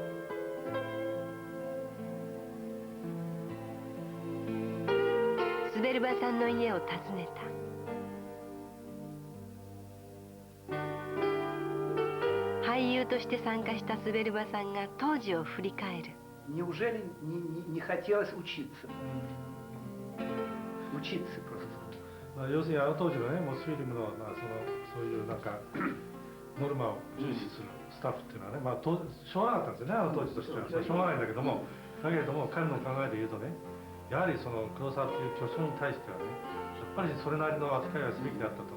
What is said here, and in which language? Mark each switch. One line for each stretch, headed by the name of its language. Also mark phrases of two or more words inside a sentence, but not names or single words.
Japanese: スベルバさんの家を訪ねた。俳優として参加したスベルバさんが当時を振り返る。
Russian: Неужели не хотелось учиться? Учиться просто.
Japanese: 要するにあの当時のね、モスフィルムの、そういうなんかノルマを重視するスタッフっていうのはね、しょうがなかったんですよね、あの当時としては。しょうがないんだけども、彼の考えで言うとね、やはりその黒沢という巨匠に対してはね、やっぱりそれなりの扱いはすべきだったと。